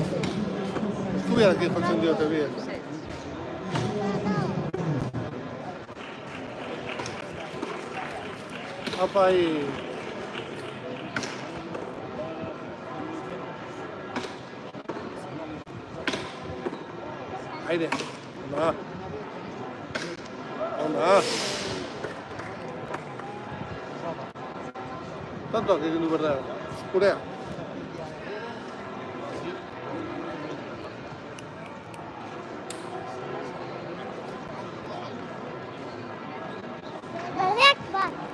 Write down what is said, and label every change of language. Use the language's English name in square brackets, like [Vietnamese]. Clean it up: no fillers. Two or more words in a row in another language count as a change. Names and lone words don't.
[Basque] Eskubiak jotzen diote biak. [Spanish] Apa ahí. Aire. Anda. Anda. [Basque] Tantoak egin du berda. Gurea. Berdeak bat.